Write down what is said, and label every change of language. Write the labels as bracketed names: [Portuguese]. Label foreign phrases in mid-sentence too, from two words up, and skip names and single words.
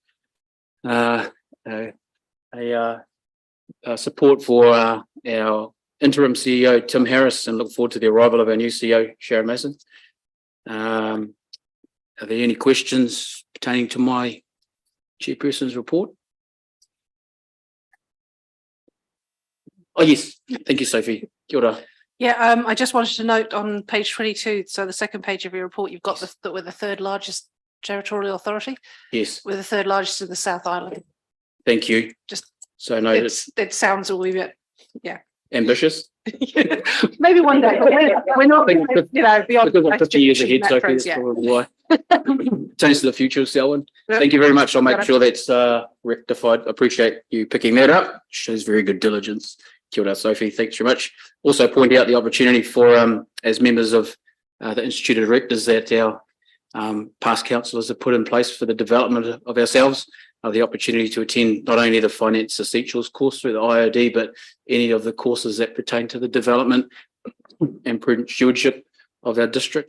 [English] Support for our interim CEO, Tim Harris, and look forward to the arrival of our new CEO, Sharon Mason. Are there any questions pertaining to my chairperson's report? Oh, yes. Thank you, Sophie. [Māori] Kia ora. [English] Yeah, I just wanted to note on page 22, so the second page of your report, you've got with the third largest territorial authority. Yes. We're the third largest in the South Island. Thank you. Just so no, it sounds a wee bit, yeah. Ambitious. Maybe one day, but we're not, you know, beyond 50 years ahead, Sophie, that's probably why. Change to the future, Selwyn. Thank you very much. I'll make sure that's rectified. Appreciate you picking that up. Shows very good diligence. [Māori] Kia ora, Sophie. Thanks very much. [English] Also point out the opportunity for, as members of the Institute of Directors, that our past councillors have put in place for the development of ourselves, the opportunity to attend not only the Finance Essentials course through the IOD, but any of the courses that pertain to the development and prudent stewardship of our district.